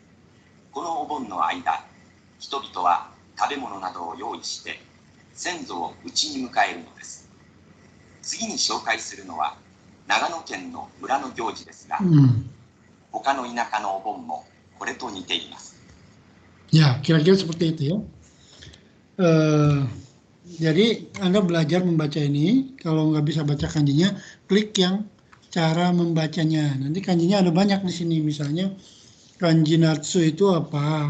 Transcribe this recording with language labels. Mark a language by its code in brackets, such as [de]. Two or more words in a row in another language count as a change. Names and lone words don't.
[ja] このお盆の間、人々は食べ物などを用意して先祖を家に迎えるのです。次に紹介するのは長野県の村の行事ですが、他の田舎のお盆もこれと似ています。 [id] Ya, kira-kira seperti itu ya. Jadi Anda belajar membaca ini, kalau nggak bisa baca kanjinya, klik yang cara membacanya. Nanti kanjinya ada banyak di sini, misalnya kanji natsu itu apa?